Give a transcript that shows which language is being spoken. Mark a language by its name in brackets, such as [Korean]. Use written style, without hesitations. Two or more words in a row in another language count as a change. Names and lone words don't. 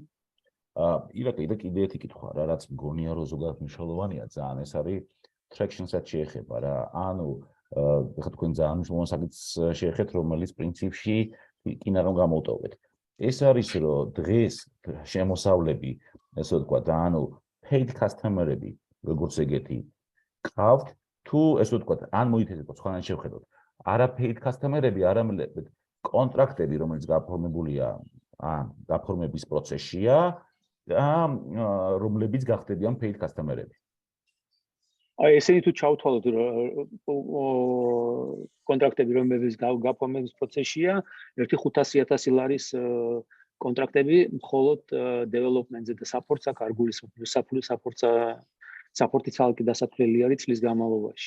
[Georgian] ირაკლი და კიდე ერთი კითხვა რა, რაც მგონია რომ ზოგადად მნიშვნელოვანია ძალიან, ეს არის traction-საც შეეხება რა. ანუ ეხლა თქვენ ძალიან მნიშვნელოვან საკითხს შეეხეთ, რომელიც პრინციპში კინაღამ გამოვტოვეთ. ეს არის რომ დღეს შემოსავლები, ესე ვთქვა და ანუ [English] paid customer- [Georgian] ები როგორც ეგეთი გყავთ, თუ ესე ვთქვათ, ან მოითხოვოთ სხვანაირად შევხედოთ. არა [English] paid customer- [Georgian] ები, არამედ კონტრაქტები, რომელიც გაფორმებულია, გაფორმების პროცესშია და რომლებიც გახდებიან [English] paid customer- [Georgian] ები. აი ესენი თუ ჩავთვალოთ კონტრაქტები, რომლებიც გაფორმების პროცესშია, ერთი 500,000 ლარის კონტრაქტები მხოლოდ development-ზე და support-ს აქ არ გულისხმობს, support-ი ცალკე დასათვლელი არის წლის განმავლობაში.